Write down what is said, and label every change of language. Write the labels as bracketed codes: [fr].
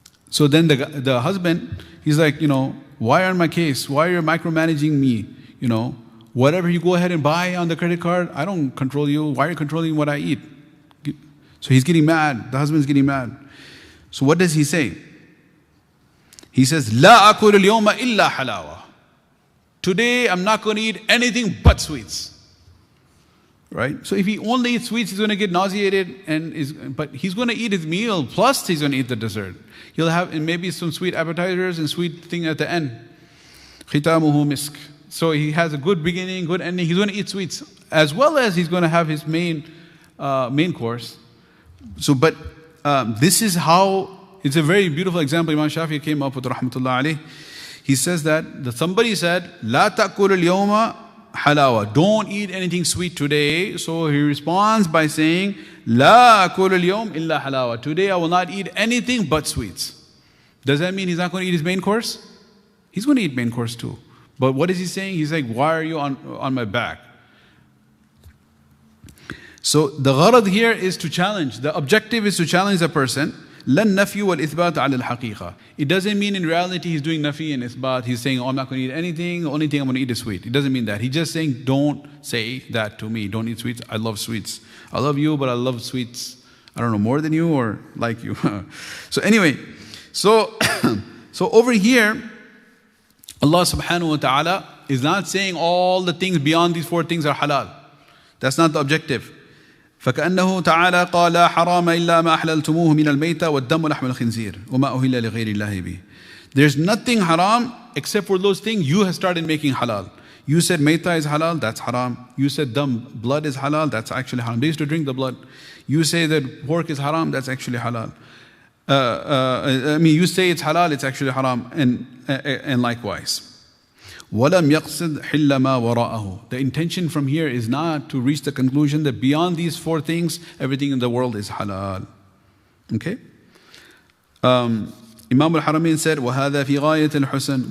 [en] So then the husband, he's like, why on my case? Why are you micromanaging me? Whatever you go ahead and buy on the credit card, I don't control you. Why are you controlling what I eat? So he's getting mad. The husband's getting mad. So what does he say? He says, [ar] لا أكل اليوم إلا حلاوة. [en] Today I'm not going to eat anything but sweets. Right? So if he only eats sweets, he's going to get nauseated, but he's going to eat his meal, plus he's going to eat the dessert. He'll have maybe some sweet appetizers and sweet thing at the end. [ar] ختامه مسك. [en] So he has a good beginning, good ending. He's going to eat sweets, as well as he's going to have his main course. So, but this is how, it's a very beautiful example Imam Shafi'i came up with, rahmatullah alayh. He says that somebody said, [ar] لا تأكل اليوم حلاوة. [en] Don't eat anything sweet today. So he responds by saying, [ar] لا أكل اليوم إلا حلاوة. [en] Today I will not eat anything but sweets. Does that mean he's not going to eat his main course? He's going to eat main course too. But what is he saying? He's like, why are you on my back? So the gharad here is to challenge. The objective is to challenge the person. [ar] لن نفي والإثبات على الحقيقة. [en] It doesn't mean in reality he's doing nafi and isbat. He's saying, oh, I'm not going to eat anything. The only thing I'm going to eat is sweet. It doesn't mean that. He's just saying, don't say that to me. Don't eat sweets. I love sweets. I love you, but I love sweets. I don't know, more than you or like you. So anyway, so over here, Allah subhanahu wa ta'ala is not saying all the things beyond these 4 things are halal. That's not the objective. [ar] فكأنه تعالى قال لا حرام إلا ما أحللتموه من الميتة والدم ولحم الخنزير وما أهل لغير الله به. [en] There's nothing haram except for those things you have started making halal. You said meita is halal, that's haram. You said blood is halal, that's actually haram. They used to drink the blood. You say that pork is haram, that's actually halal. You say it's halal, it's actually haram, and likewise. [ar] وَلَمْ يَقْصِدْ حِلَّ مَا وَرَاءَهُ. [en] The intention from here is not to reach the conclusion that beyond these 4 things, everything in the world is halal. Okay? Imam al-Haramain said, [ar] وَهَذَا فِي غَايَةِ الْحُسْنِ.